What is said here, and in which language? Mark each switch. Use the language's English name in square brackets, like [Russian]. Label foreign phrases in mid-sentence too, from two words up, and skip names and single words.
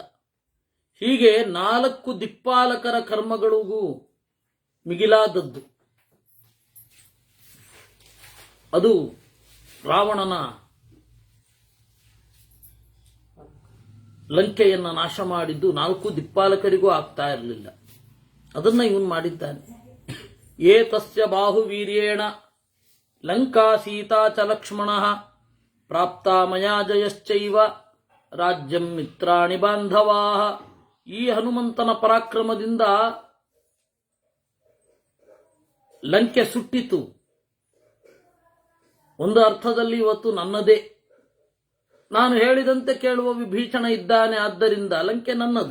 [Kannada] ಹೀಗೆ 4 ದಿಕ್ಪಾಲಕರ ಕರ್ಮಗಳಿಗೂ ಮಿಗಿಲಾದದ್ದು ಅದು ರಾವಣನ ಲಂಕೆಯನ್ನ ನಾಶ ಮಾಡಿದ್ದು 4 ದಿಕ್ಪಾಲಕರಿಗೂ ಆಗ್ತಾ ಇರಲಿಲ್ಲ. ಅದನ್ನ ಇವನು ಮಾಡಿದ್ದಾನೆ. [Sanskrit] ಏತಸ್ಯ ಬಾಹುವೀರ್ಯೇಣ ಲಂಕಾ ಸೀತಾ ಚ ಲಕ್ಷ್ಮಣಃ ಪ್ರಾಪ್ತಾ ಮಯಾ ಜಯಶ್ಚೈವ ರಾಜ್ಯಂ ಮಿತ್ರಾಣಿ ಬಾಂಧವಾಃ. [Kannada] ಈ ಹನುಮಂತನ ಪರಾಕ್ರಮದಿಂದ ಲಂಕೆ ಸುಟ್ಟಿತು. ಒಂದು ಅರ್ಥದಲ್ಲಿ ಇವತ್ತು ನನ್ನದೇ. ನಾನು ಹೇಳಿದಂತೆ ಕೇಳುವ ವಿಭೀಷಣ ಇದ್ದಾನೆ, ಆದ್ದರಿಂದ ಲಂಕೆ ನನ್ನದು.